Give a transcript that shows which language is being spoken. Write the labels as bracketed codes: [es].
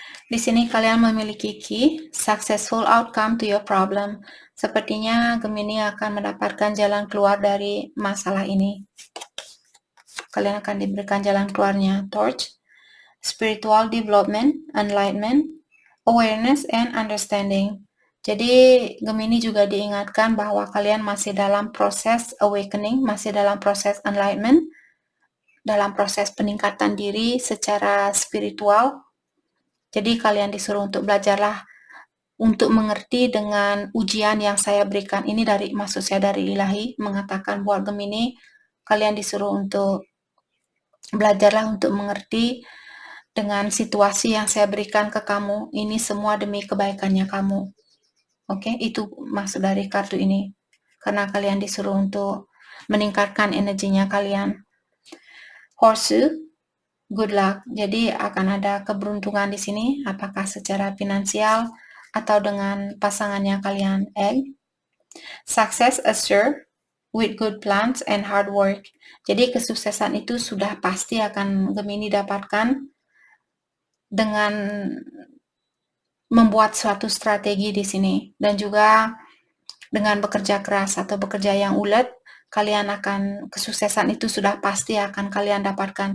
[id] Di sini kalian memiliki [en] key, successful outcome to your problem. [id] Sepertinya Gemini akan mendapatkan jalan keluar dari masalah ini. Kalian akan diberikan jalan keluarnya. [en] Torch, spiritual development, enlightenment, awareness, and understanding. [id] Jadi Gemini juga diingatkan bahwa kalian masih dalam proses awakening, masih dalam proses enlightenment, dalam proses peningkatan diri secara spiritual. Jadi kalian disuruh untuk belajarlah untuk mengerti dengan ujian yang saya berikan. Ini maksud saya dari ilahi, mengatakan buat Gemini, kalian disuruh untuk belajarlah untuk mengerti dengan situasi yang saya berikan ke kamu. Ini semua demi kebaikannya kamu. Oke, itu maksud dari kartu ini. Karena kalian disuruh untuk meningkatkan energinya kalian. [en] Horseshoe, good luck. [id] Jadi akan ada keberuntungan di sini, apakah secara finansial atau dengan pasangannya kalian. [en] Egg. Success assured with good plans and hard work. [id] Jadi kesuksesan itu sudah pasti akan Gemini dapatkan dengan membuat suatu strategi di sini, dan juga dengan bekerja keras atau bekerja yang ulet, kalian akan kesuksesan itu sudah pasti akan kalian dapatkan.